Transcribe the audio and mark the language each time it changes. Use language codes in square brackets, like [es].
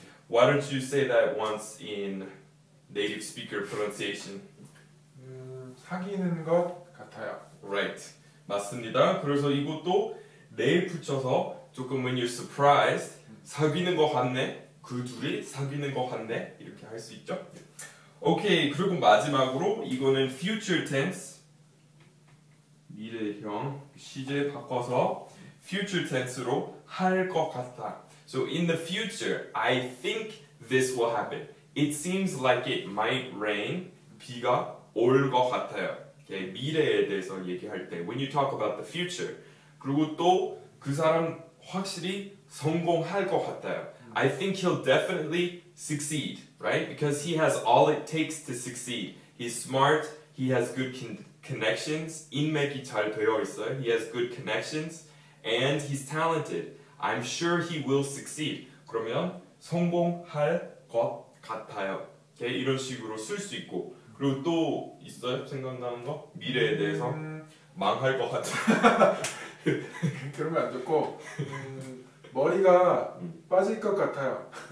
[en] Why don't you say that once in native speaker pronunciation? [ko] 사귀는 것 같아요. [en] Right. [ko] 맞습니다. 그래서 이것도 내에 붙여서 조금 [en] when you're surprised [ko] 사귀는 것 같네. 그 둘이 사귀는 것 같네. 이렇게 할 수 있죠. 오케이. 그리고 마지막으로 이거는 future tense 미래형 시제 바꿔서 future tense로 할 것 같아. [en] So in the future, I think this will happen. It seems like it might rain. [ko] 비가 올 것 같아요. Okay, 미래에 대해서 얘기할 때 [en] when you talk about the future. [ko] 그리고 또 그 사람 확실히 성공할 것 같아요. [en] I think he'll definitely succeed, right? Because he has all it takes to succeed. He's smart. He has good connections. [ko] 인맥이 잘 되어 있어요. [en] He has good connections. And he's talented. I'm sure he will succeed. [ko] 그러면 성공할 것 같아요. [en] Okay? [ko] 이런 식으로 쓸 수 있고 그리고 또 있어요? 생각나는 거? 미래에 대해서 망할 것 같아. 그런 거 안 좋고 머리가 빠질 것 같아요.